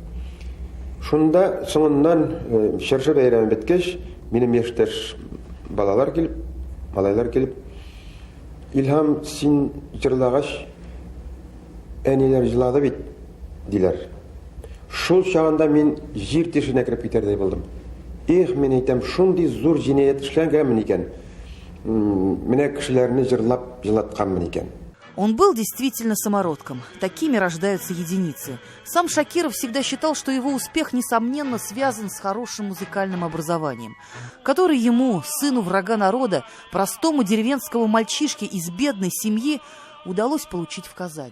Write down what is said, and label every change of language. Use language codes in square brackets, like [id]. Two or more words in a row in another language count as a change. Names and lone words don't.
[tt] Шунда соңыннан чыршы бәйрәме беткәч, минем яшьтәш балалар килеп, малайлар килеп, Илһам, син җырлагач, әниләр җырлады бит, диләр. Шул чагында мин җир тишегенә кирип китәрдәй булдым. Их, мин әйтәм, шундый зур җинаять эшләнгәнмен икән. Менә кешеләрне җырлап җылатканмын икән. [ru] Он был действительно самородком. Такими рождаются единицы. Сам Шакиров всегда считал, что его успех, несомненно, связан с хорошим музыкальным образованием, которое ему, сыну врага народа, простому деревенскому мальчишке из бедной семьи, удалось получить в Казани.